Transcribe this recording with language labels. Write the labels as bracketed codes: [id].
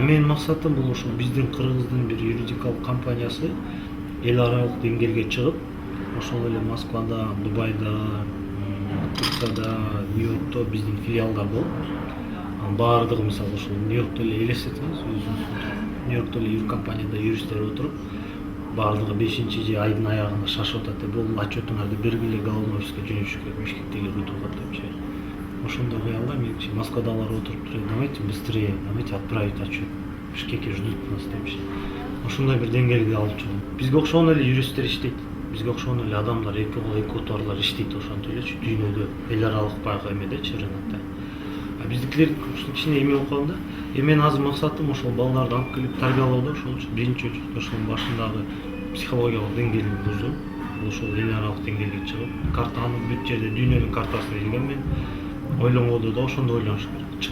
[ky] Менин максатым бул ошо биздин кыргыздын бир юридикалык компаниясы эл аралык деңгээлге чыгып, ошол эле Москвада, Дубайда, Турцияда, Нью-Йоркто биздин филиалдар болуп, баардыгы мисалы ошол Нью-Йоркто эле элестетиңиз, Нью-Йоркто эле юркомпанияда юристтер отуруп, баардыгы 5-же айдын аягында шашып атат деп, бул отчетуңарды бергиле головной офиске жөнөтүш керек, Бишкектегилер утуп депчи. Ошондой кыялда менчи Москвадагылар отуруп туруп, [ru] давайте быстрее, давайте отправить отчет. [ky] Бишкекке [ru] ждут нас [ky] депчи. Ошондой бир деңгээлге алып чыгып. Бизге окшогон эле юристтер иштейт. Бизге окшогон эле адамдар, эки кол, эки отарлар иштейт ошентип элечи, дүйнөдө эл аралык баягы эмедечи, рынокто. Биздикилер кичине эме болуп калган да. Менин азыр максатым ошол балдарды алып келип тарбиялоодо, ошол үчүн биринчи ошонун башындагы психологиялык деңгээлин бузуп, ошол эл аралык деңгээлге чыгып, картаны бүт жерде дүйнөнүн картасын илген мен ойлонгондо да ошондо ойлонуш керек.